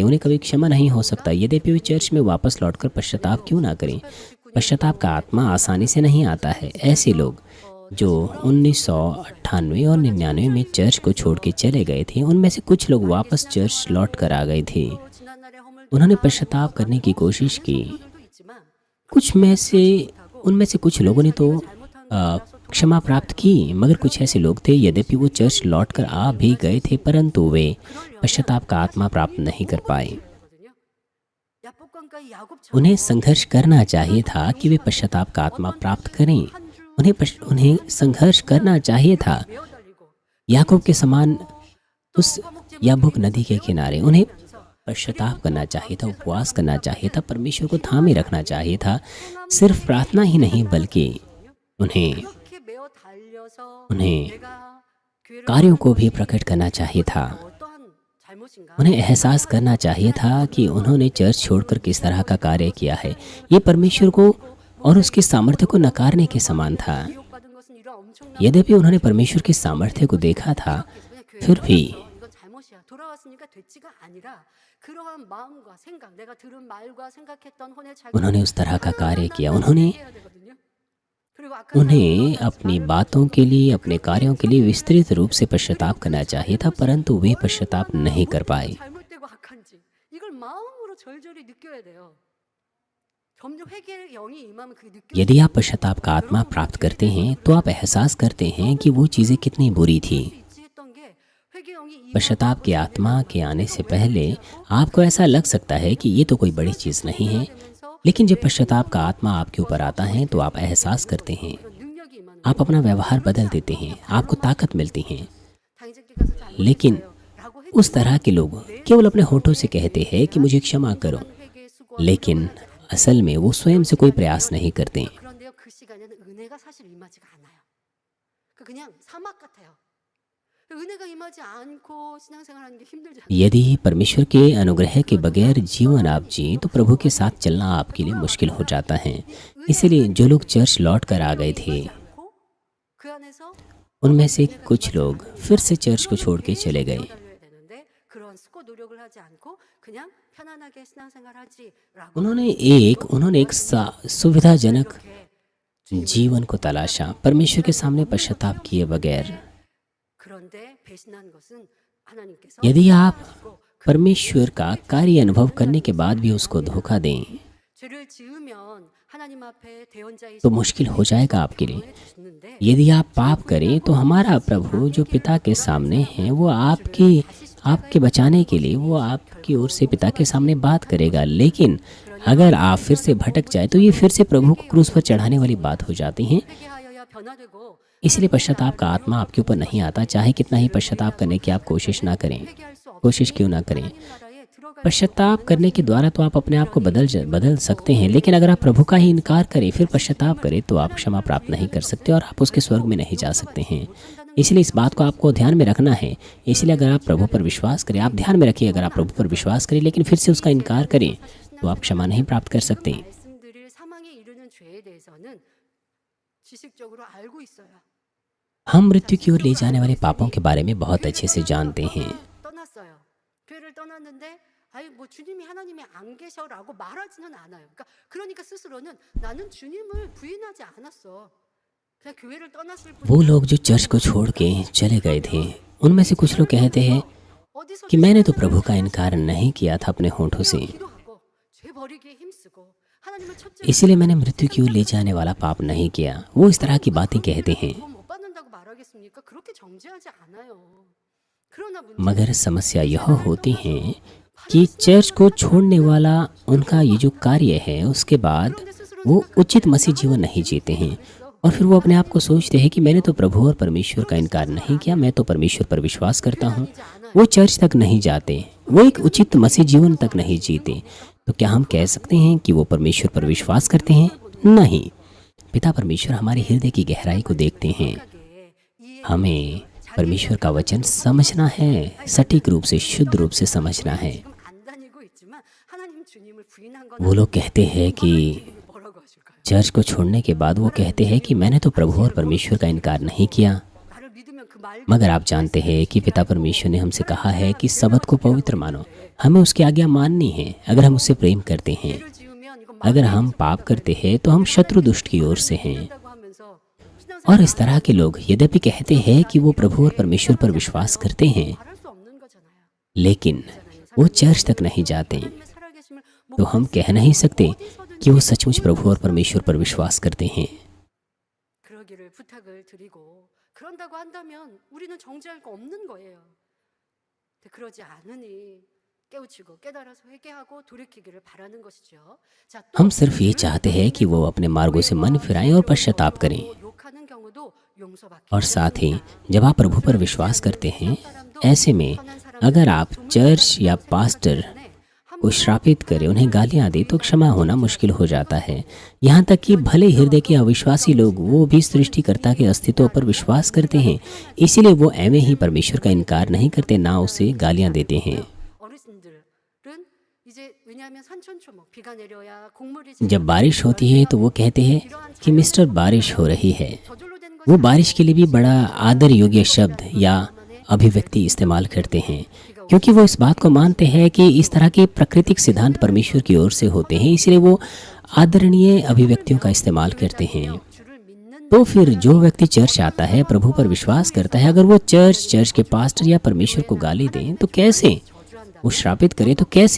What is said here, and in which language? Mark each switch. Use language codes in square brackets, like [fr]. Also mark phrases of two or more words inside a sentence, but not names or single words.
[hi] उन्हें कभी क्षमा नहीं हो सकता, यद्यपि वे चर्च में वापस लौटकर पश्चाताप क्यों ना करें। पश्चाताप का आत्मा आसानी से नहीं आता है। ऐसे लोग जो 1998 और 99 में चर्च को छोड़ के चले गए थे, उनमें से कुछ लोग वापस चर्च लौट कर आ गए थे। [ko] 지난날의 허물 [hi] उन्होंने पश्चाताप करने की कोशिश की। [ko] 도 있지만 [hi] उनमें से कुछ लोगों ने तो क्षमा प्राप्त की, मगर कुछ ऐसे लोग थे, यद्यपि वो चर्च लौट कर आ भी गए थे, परंतु वे पश्चाताप का आत्मा प्राप्त नहीं कर पाए। [ko] 거든요. 야복강가의 야곱처럼 [hi] उन्हें संघर्ष करना चाहिए था कि वे पश्चाताप का आत्मा प्राप्त करें। उन्हें संघर्ष करना चाहिए था। [ko] 메어달리고 [hi] याकूब के समान उस याबुक नदी के किनारे उन्हें पश्चाताप करना चाहिए था, उपवास करना चाहिए था, परमेश्वर को थामे रखना चाहिए था। सिर्फ प्रार्थना ही नहीं बल्कि उन्हें [ko] 그렇게 메어 달려서 [hi] उन्हें [ko] 내가 교회를 [hi] कार्यों को भी प्रकट करना चाहिए था। [ko] 어떠한 잘못인가? [hi] उन्हें एहसास करना चाहिए था कि उन्होंने चर्च छोड़कर किस तरह का कार्य किया है। ये परमेश्वर को और उसकी सामर्थ्य को नकारने के समान था। [ko] 미혹받은 것은 이런 엄청난 [hi] यद्यपि उन्होंने परमेश्वर की सामर्थ्य को देखा था, फिर भी [ko] 이건 잘못이야. 돌아왔으니까 됐지가 아니라 그러한 마음과 생각, 내가 들은 말과 생각했던 혼의 자기 [hi] उन्होंने उस तरह का कार्य किया। उन्होंने [ko] 해야 되거든요. 그리고 아까 [hi] उन्हें अपनी बातों के लिए, अपने कार्यों के लिए विस्तृत रूप से पश्चाताप करना चाहिए था, परंतु वे पश्चाताप नहीं कर पाए। [ko] 잘못되고 악한지 이걸 마음으로 절절히 느껴야 돼요. 점점 회개의 영이 임하면 그게 느껴. [hi] यदि आप पश्चाताप का आत्मा प्राप्त करते हैं तो आप एहसास करते हैं कि वो चीज़ें कितनी बुरी थी। [ko] 있지 했던 게 회개 영이 임하면 [hi] पश्चाताप की आत्मा के आने से पहले आपको ऐसा लग सकता है कि ये तो कोई बड़ी चीज़ नहीं है, लेकिन जब पश्चाताप का आत्मा आपके ऊपर आता है तो आप एहसास करते हैं, [ko] 이런 능력이 임하는 [hi] आप अपना व्यवहार बदल देते हैं, आपको ताकत मिलती है। [ko] 당신께 가서 잘못했어요. [hi] लेकिन [ko] 라고 했 [hi] उस तरह के लोग केवल अपने होठों से कहते हैं कि मुझे क्षमा करो, [ko] 회개의 수고. [hi] लेकिन असल में वो स्वयं से कोई प्रयास नहीं करते। [ko] 그런데요 그 시간에는 은혜가 사실 임하지가 않아요. 그냥 사막 같아요. 은혜가 임하지 않고 신앙생활하는 게 힘들잖아요. [hi] यदि परमेश्वर के अनुग्रह के बगैर जीवन आप जिए तो प्रभु के साथ चलना आपके लिए मुश्किल हो जाता है। इसीलिए जो लोग चर्च लौट कर आ गए थे, [ko] 않고 그 안에서 [hi] उनमें से कुछ लोग फिर से चर्च को छोड़ के चले गए। [ko] 달려야 되는데 그런 수고 노력을 하지 않고 그냥 편안하게 신앙생활하지라고 [hi] उन्होंने एक सुविधाजनक जीवन को तलाशा, परमेश्वर के सामने पश्चाताप किए बगैर। [ko] 그런데 배신한 것은 하나님께서 [hi] यदि आप परमेश्वर का कार्य अनुभव करने के बाद भी उसको धोखा दें [ko] 죄를 지으면 하나님 앞에 대언자이신 [hi] तो मुश्किल हो जाएगा आपके लिए। [ko] 주는데 [hi] यदि आप पाप करें तो हमारा प्रभु जो पिता के सामने है वो आपके बचाने के लिए वो आपकी ओर से पिता के सामने बात करेगा। लेकिन अगर आप फिर से भटक जाए तो ये फिर से प्रभु को क्रूस पर चढ़ाने वाली बात हो जाती है। [ko] 회개하여야 변화되고 [hi] इसलिए पश्चाताप का आत्मा आपके ऊपर नहीं आता, चाहे कितना ही पश्चाताप करने की आप कोशिश ना करें, [ko] 회개할 수 [hi] कोशिश क्यों ना करें। [ko] 없는 나라에 들어갈 [hi] पश्चाताप करने के द्वारा तो आप अपने आप को बदल सकते हैं, लेकिन अगर आप प्रभु का ही इनकार करें फिर पश्चाताप करें तो आप क्षमा प्राप्त नहीं कर सकते और आप उसके स्वर्ग में नहीं जा सकते हैं। इसलिए इस बात को आपको ध्यान में रखना है। इसलिए अगर आप प्रभु पर विश्वास करें, आप ध्यान में रखिए, अगर आप प्रभु पर विश्वास करें लेकिन फिर से उसका इनकार करें तो आप क्षमा नहीं प्राप्त कर सकते। [ko] 말씀드릴 사망에 이르는 죄에 대해서는 지식적으로 알고 있어요. [hi] हम मृत्यु की ओर ले जाने वाले पापों के बारे में बहुत अच्छे से जानते हैं। [ko] 떠났어요. 교회를 떠났는데 아이 뭐 주님이 하나님이 안 계셔라고 말하지는 않아요. 그러니까 스스로는 나는 주님을 부인하지 않았어. 그냥 교회를 떠났을 뿐. [hi] वो लोग जो चर्च को छोड़ के चले गए थे, उनमें से कुछ लोग कहते हैं [ko] 어디서 [hi] कि मैंने तो प्रभु का इनकार नहीं किया था अपने होठों से, [ko] 기도하고 죄 버리기에 힘쓰고 하나님을 첫째 [hi] इसलिए मैंने मृत्यु की ओर ले जाने वाला पाप नहीं किया। वो इस तरह की बातें कहते हैं। [ko] 구원 못 받는다고 말하겠습니까? 그렇게 정죄하지 않아요. 그러나 [hi] मगर समस्या यह होती है कि चर्च को छोड़ने वाला उनका ये जो कार्य है उसके बाद वो उचित मसीह जीवन नहीं जीते हैं और फिर वो अपने आप को सोचते हैं कि मैंने तो प्रभु और परमेश्वर का इनकार नहीं किया, मैं तो परमेश्वर पर विश्वास करता हूँ। वो चर्च तक नहीं जाते, वो एक उचित मसीह जीवन तक नहीं जीते। तो क्या हम कह सकते हैं कि वो परमेश्वर पर विश्वास करते हैं? नहीं। पिता परमेश्वर हमारे हृदय की गहराई को देखते हैं। [ko] 이 [hi] हमें परमेश्वर का वचन समझना है, सटीक रूप से, शुद्ध रूप से समझना है। [ko] 지금 안 다니고 있지만 하나님 주님을 부인한 건 [hi] वो लोग कहते हैं कि [ko] 뭐라고 하실까요? [hi] चर्च को छोड़ने के बाद वो कहते हैं कि मैंने तो प्रभु और परमेश्वर का इनकार नहीं किया। [ko] 나를 믿으면 그 말 [hi] मगर आप जानते हैं कि पिता परमेश्वर ने हमसे कहा है कि सबत को पवित्र मानो, हमें उसकी आज्ञा माननी है। अगर हम उससे प्रेम करते हैं, [ko] 죄를 지으면 이건 [hi] अगर हम पाप करते हैं तो हम शत्रु दुष्ट की ओर से हैं। [ko] 말한다고 하면서 신앙생활 [hi] और इस तरह के लोग यद्यपि कहते हैं कि वो प्रभु और परमेश्वर पर विश्वास करते हैं, [ko] 말할 수 없는 거잖아요. [hi] लेकिन वो चर्च तक नहीं जाते, [ko] 하나님의 살아계심을 못 [hi] तो हम कह नहीं सकते कि वो सचमुच प्रभु और परमेश्वर पर विश्वास करते हैं। [ko] 그러기를 부탁을 드리고 그런다고 한다면 우리는 정죄할 거 없는 거예요. 근데 그러지 않으니 깨우치고 깨달아서 회개하고 돌이키기를 바라는 것이죠. 자, 또 [hi] हम सिर्फ ये चाहते हैं कि वो अपने मार्गों से मन फिराएं और पश्चाताप करें। [ko] 욕하는 용서받기. [hi] और साथ ही जब आप प्रभु पर विश्वास करते हैं, ऐसे में अगर आप चर्च या पास्टर को श्रापित करें, उन्हें गालियां दें, तो क्षमा होना मुश्किल हो जाता है। यहाँ तक कि भले हृदय के अविश्वासी लोग वो भी सृष्टिकर्ता के अस्तित्व पर विश्वास करते हैं, इसीलिए वो ऐਵੇਂ ही परमेश्वर का इनकार नहीं करते, ना उसे गालियां देते हैं। [ko] 어르신들은 이제 왜냐하면 산천초목 비가 내려야 곡물이 [hi] जब बारिश होती है तो वो कहते हैं कि मिस्टर बारिश हो रही है। [ko] 저절로 된 [hi] वो बारिश के लिए भी बड़ा आदर योग्य शब्द या अभिव्यक्ति इस्तेमाल करते हैं, क्योंकि वो इस बात को मानते हैं कि इस तरह के प्राकृतिक सिद्धांत परमेश्वर की ओर से होते हैं, इसलिए वो आदरणीय अभिव्यक्तियों का इस्तेमाल करते हैं। [ko] 주를 믿는 [hi] तो फिर जो व्यक्ति चर्च आता है, प्रभु पर विश्वास करता है, अगर वो चर्च के पास्टर या परमेश्वर को गाली दें तो कैसे, वो श्रापित करे तो कैसे,